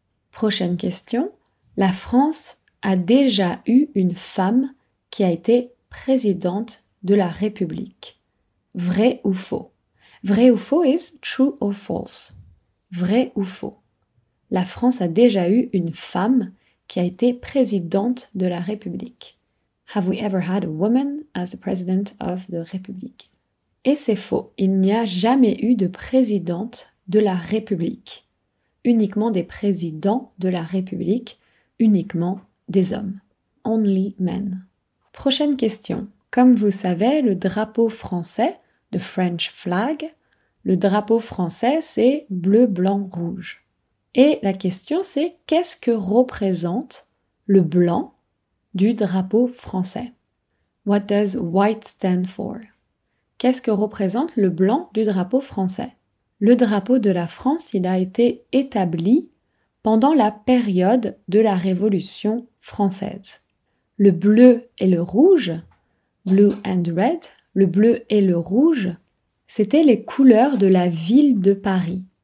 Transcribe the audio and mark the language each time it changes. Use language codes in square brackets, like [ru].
[fr] Prochaine question. La France a déjà eu une femme qui a été présidente de la République. Vrai ou faux? Vrai ou faux [en] is true or false. [fr] Vrai ou faux? La France a déjà eu une femme qui a été présidente de la République. [en] Have we ever had a woman as the president of the Republic? [fr] Et c'est faux. Il n'y a jamais eu de présidente de la République. Uniquement des présidents de la République, uniquement des hommes. [en] Only men. [fr] Prochaine question. Comme vous savez, le drapeau français, [en] the French flag, [fr] le drapeau français, c'est bleu, blanc, rouge. Et la question, c'est qu'est-ce que représente le blanc du drapeau français? [en] What does white stand for? [fr] Qu'est-ce que représente le blanc du drapeau français? Le drapeau de la France, il a été établi pendant la période de la Révolution française. Le bleu et le rouge, [en] blue and red, [fr] le bleu et le rouge, c'étaient les couleurs de la ville de Paris.